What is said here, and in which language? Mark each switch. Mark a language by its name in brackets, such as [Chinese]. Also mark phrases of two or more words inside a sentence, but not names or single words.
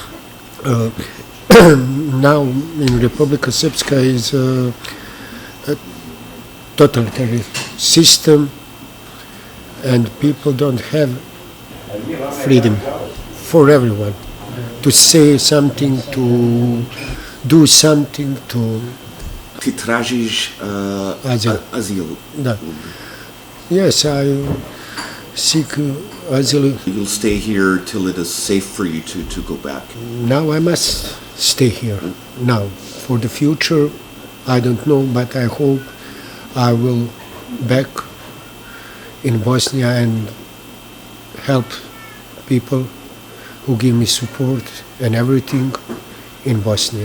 [English] Now in Republika Srpska is a totalitarian system and people don't have freedom for everyone to say something, to do something, to... [Bosnian] Ti tražiš azil? Da. [English] Yes, I seek asylum. You'll stay here till it is safe for you to go back. Now I must stay here. Now, for the future, I don't know, but I hope I will back in Bosnia and help people who give me support and everything in Bosnia.